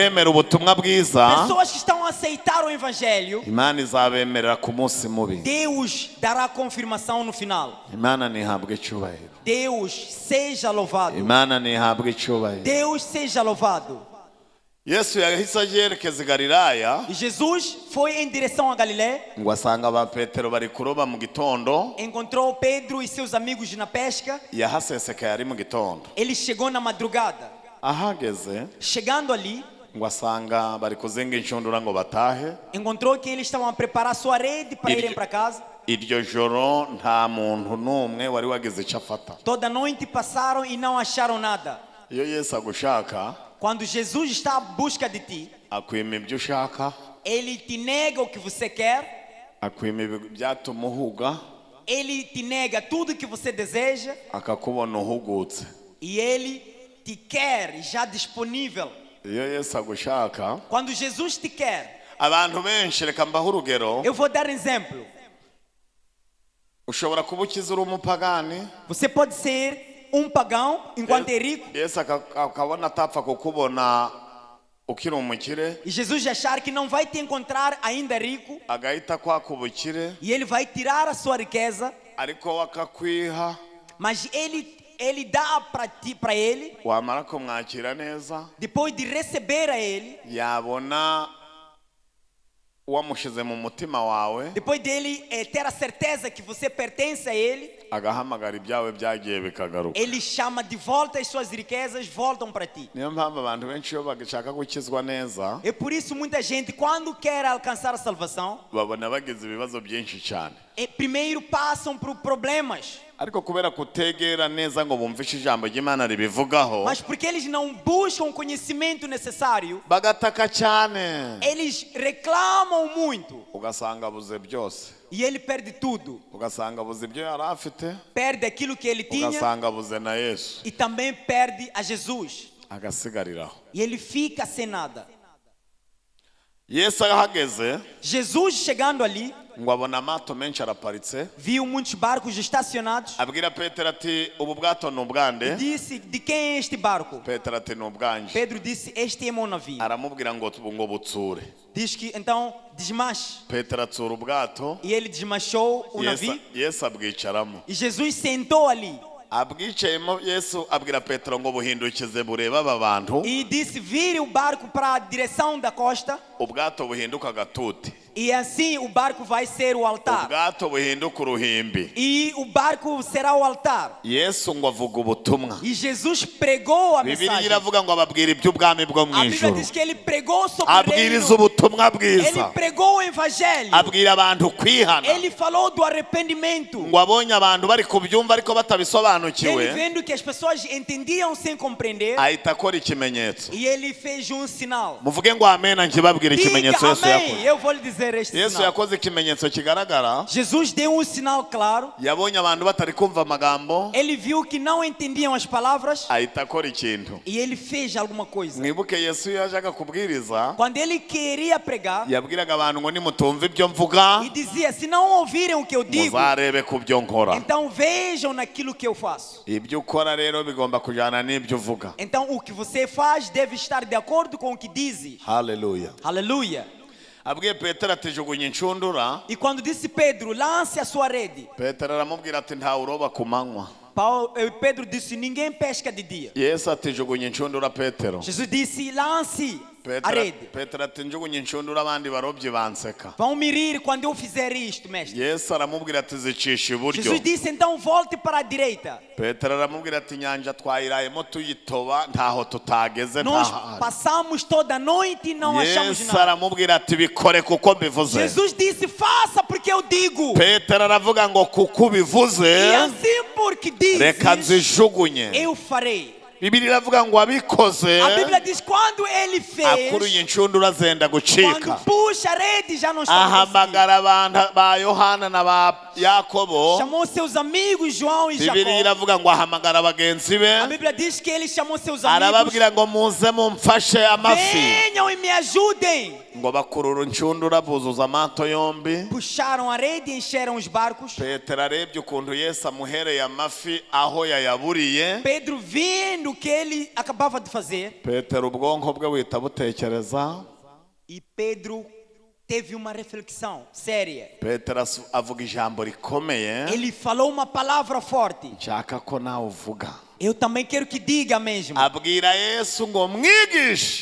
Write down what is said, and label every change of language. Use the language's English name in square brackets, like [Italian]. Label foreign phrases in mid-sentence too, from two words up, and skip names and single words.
[Kinyarwanda] kwemera ubutumwa bwiza [Portuguese] Pessoas que estão a aceitar o Evangelho, [Kinyarwanda] Imana izabemerera ku munsi mubi. [Portuguese] Deus dará confirmação no final. [Kinyarwanda] Imana ntihabwe icyubahiro. [Portuguese] Deus seja louvado. [Kinyarwanda] Imana ntihabwe icyubahiro. [Portuguese] Deus seja louvado. [Kinyarwanda] Yesu yahise yerekeza i Galilaya [Portuguese] E Jesus foi em direção a Galiléia, [Kinyarwanda] ngo asanga ba Petero bari kuroba mu gitondo. [Portuguese] encontrou Pedro e seus amigos na pesca. [Kinyarwanda] Yahasesekaye ari mu gitondo. [Portuguese] Ele chegou na madrugada. [Kinyarwanda] Ahageze [Portuguese] Chegando ali, [Kinyarwanda] ngo asanga bari kuzinga inshundura ngo batahe. [Portuguese] encontrou que eles estavam a preparar sua rede para irem para casa. [Kinyarwanda] Iryo joro nta muntu n'umwe wari wagize icyo afata. [Portuguese] Toda noite passaram e não acharam nada. [Kinyarwanda] Iyo Yesu agushaka [Portuguese] Quando Jesus está à busca de ti, [Kinyarwanda] akwima ibyo ushaka, [Portuguese] Ele te nega o que você quer, [Kinyarwanda] akwima ibyatuma uhuga, [Portuguese] Ele te nega tudo que você deseja [Kinyarwanda] akakubona uhugutse. [Portuguese] e Ele te quer já disponível. [Kinyarwanda] Iyo Yesu agushaka, [Portuguese] Quando Jesus te quer, [Kinyarwanda] abantu benshi, reka mbahe urugero, [Portuguese] eu vou dar um exemplo. [Kinyarwanda] ushobora kuba ukize uri umupagani, [Portuguese] Você pode ser um pagão enquanto é rico [Kinyarwanda] Yesu akabona atapfa kukubona ukiri umukire, [Portuguese] e Jesus achar que não vai te encontrar ainda rico [Kinyarwanda] agahita kwaka ubukire, [Portuguese] e Ele vai tirar a sua riqueza, [Kinyarwanda] ariko we akakwiha, [Portuguese] mas Ele dá para Ele, [Kinyarwanda] wamara kumwakira neza, [Portuguese] depois de receber a Ele, [Kinyarwanda] yabona wamushize mu mutima wawe, [Portuguese] depois dele ter a certeza que você pertence a ele, [Kinyarwanda] agahamagara ibyawe byagiye bikagaruka. [Portuguese] ele chama de volta as suas riquezas, voltam para ti. [Kinyarwanda] Niyo mpamvu abantu benshi iyo bagishaka gukizwa neza, [Portuguese] É por isso muita gente, quando quer alcançar a salvação, [Kinyarwanda] babona bagize ibibazo byinshi cyane. [Portuguese] primeiro passam por problemas. [Kinyarwanda] Ariko kubera kutegera neza ngo bumvishe ijambo ry'Imana ribivugaho, [Portuguese] Mas porque eles não buscam o conhecimento necessário, [Kinyarwanda] bagataka cyane, [Portuguese] eles reclamam muito. [Kinyarwanda] ugasanga abuze byose, [Portuguese] E ele perde tudo. [Kinyarwanda] ugasanga abuze ibyo yari afite, [Portuguese] Perde aquilo que ele tinha [Kinyarwanda] ugasanga abuze na Yesu, [Portuguese] e também perde a Jesus. [Kinyarwanda] agasigariraho. [Portuguese] E ele fica sem nada. [Kinyarwanda] Yesu ahageze [Portuguese] Jesus chegando ali, [Kinyarwanda] ngo abona amato menshi araparitse, [Portuguese] viu muitos barcos estacionados. [Kinyarwanda] abwira Petero ati ubu bwato ni ubwande. [Portuguese] Disse, de quem é este barco? [Kinyarwanda] Petero ati ni ubwanjye. [Portuguese] Pedro disse, este é meu navio. [Kinyarwanda] Aramubwira ngo butsure. [Portuguese] Diz que então desmanche. [Kinyarwanda] Petero atsura ubwato, [Portuguese] E ele desmanchou o navio. [Kinyarwanda] Yesu abwicaramo. [Portuguese] E Jesus sentou ali. [Kinyarwanda] Abwicayemo Yesu abwira Petero ngo buhindukize bureba aba bantu. [Portuguese] E disse, vire o barco para a direção da costa. [Kinyarwanda] Ubwato buhinduka agatute, [Portuguese] E assim o barco vai ser o altar. [Kinyarwanda] ubwato buhinduka uruhimbi. [Portuguese] E o barco será o altar. [Kinyarwanda] Yesu ngo avuga ubutumwa. [Portuguese] E Jesus pregou a [Kinyarwanda] Bibiliya [Portuguese] mensagem. [Kinyarwanda] iravuga ngo ababwira iby'ubwami bwo mu [Portuguese] A Bíblia [Kinyarwanda] ijuru, [Portuguese] diz que ele pregou sobre o [Kinyarwanda] abwiriza [Portuguese] reino. [Kinyarwanda] ubutumwa [Portuguese] Ele [Kinyarwanda] bwiza, [Portuguese] pregou o evangelho. [Kinyarwanda] abwira abantu kwihana. [Portuguese] Ele falou do arrependimento. [Kinyarwanda] Ngo abonye abantu bari kubyumva ariko [Portuguese] Ele [Kinyarwanda] batabisobanukiwe, [Portuguese] vendo que as pessoas entendiam sem compreender. [Kinyarwanda] ahita akora ikimenyetso. [Portuguese] E ele fez um sinal. [Kinyarwanda] Muvuge ngo amena nkibabwira [Portuguese] Diga [Kinyarwanda] ikimenyetso Yesu [Portuguese] amém. [Kinyarwanda] yakoze. [Portuguese] Eu vou lhe dizer este [Kinyarwanda] Yesu [Portuguese] sinal. [Kinyarwanda] yakoze ikimenyetso kigaragara. [Portuguese] Jesus deu um sinal claro. [Kinyarwanda] Yabonye abantu batari kumva amagambo, [Portuguese] Ele viu que não entendiam as palavras. [Kinyarwanda] ahita akora ikintu. [Portuguese] E ele fez alguma coisa. [Kinyarwanda] Mwibuke Yesu iyo yajaga kubwiriza, [Portuguese] Quando ele queria pregar, [Kinyarwanda] yabwiraga abantu ngo nimutumva ibyo mvuga, [Portuguese] e dizia, se não ouvirem o que eu digo, [Kinyarwanda] muzarebe ku byo nkora. [Portuguese] então vejam naquilo que eu faço. [Kinyarwanda] Ibyo ukora rero bigomba kujyana n'ibyo uvuga. [Portuguese] Então o que você faz deve estar de acordo com o que diz. [Kinyarwanda] Haleluya. [Portuguese] Aleluia. [Kinyarwanda] Abwiye Petero ati jugunya inshundura, [Portuguese] E quando disse Pedro, lance a sua rede, [Kinyarwanda] Petero aramubwira ati ntawe uroba ku manywa. [Portuguese] Pedro disse, ninguém pesca de dia. [Kinyarwanda] Yesu ati jugunya inshundura Petero. [Portuguese] Jesus disse, lance a rede. [Kinyarwanda] Petero ati njugunya inshundura abandi barobyi banseka. [Portuguese] Vão me rir quando eu fizer isto, mestre. [Kinyarwanda] Yesu aramubwira ati zicisha iburyo. [Portuguese] Jesus disse, então volte para a direita. [Kinyarwanda] Petero aramubwira ati inyanja twayirayemo tuyitoba ntaho tutageze [Portuguese] Nós [Kinyarwanda] ntahari. [Portuguese] passamos toda a noite e não achamos [Kinyarwanda] Yesu [Portuguese] nada. [Kinyarwanda] aramubwira ati bikore kuko mbivuze. [Portuguese] Jesus disse, faça porque eu digo. [Kinyarwanda] Petero aravuga ngo kuko ubivuze, [Portuguese] E assim porque [Kinyarwanda] reka [Portuguese] dizes, [Kinyarwanda] nzijugunye. [Portuguese] eu farei. [Kinyarwanda] Bibiliya iravuga ngo abikoze, [Portuguese] A Bíblia diz, quando ele [Kinyarwanda] akuruye [Portuguese] fez, [Kinyarwanda] inshundura zenda [Portuguese] quando [Kinyarwanda] gucika. [Portuguese] puxa a rede já não está conseguindo. [Kinyarwanda] Ahamagara abantu ba Yohana na ba Yakobo. [Portuguese] Chamou seus amigos João e [Kinyarwanda] Bibiliya [Portuguese] Jacó. [Kinyarwanda] iravuga ngo ahamagara bagenzi [Portuguese] A [Kinyarwanda] be, [Portuguese] Bíblia diz que ele chamou seus amigos. [Kinyarwanda] arababwira ngo muze mumfashe amafi. [Portuguese] Venham e me ajudem. [Kinyarwanda] Ngo bakurura inshundura buzuza amato yombi. [Portuguese] Puxaram a rede e encheram os barcos. [Kinyarwanda] Petero arebye ukuntu Yesu amuhereye amafi aho yayaburiye. [Portuguese] Pedro vendo o que ele acabava de fazer. [Kinyarwanda] Petero ubwonko bwe buhita butekereza. [Portuguese] E Pedro teve uma reflexão séria. [Kinyarwanda] Petero avuga ijambo rikomeye, [Portuguese] Ele falou uma palavra forte. [Kinyarwanda] nshaka ko nawe uvuga. [Portuguese] Eu também quero que diga mesmo. [Kinyarwanda] Abwira Yesu ngo mwigishe,